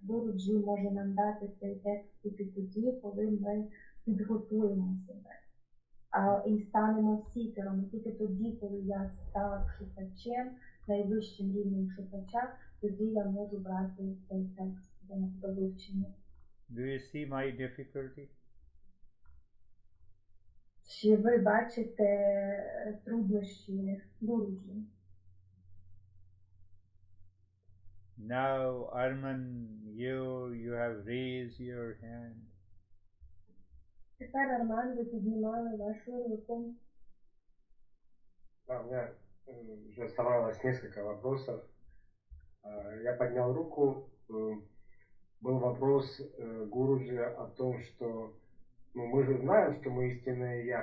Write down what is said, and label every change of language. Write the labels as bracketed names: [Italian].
[Ukrainian] Гуру-джі може нам дати цей текст тільки тоді, коли ми підготуємо себе. І станемо сікером. Тільки тоді, коли я став шукачем, найвищим рівнем шукача, тоді я можу брати цей текст до вивчення. [English] Do you see my difficulty? [Ukrainian] Чи ви бачите труднощі Гуру-джі? [English] Now, Arman, you have raised your hand. [Ukrainian] Тепер, Арман, ви піднімали вашу руку. [Russian] Да, у меня уже оставалось несколько вопросов. Я поднял руку. Был вопрос Гуруджи о том, что мы же знаем, что мы истинное Я.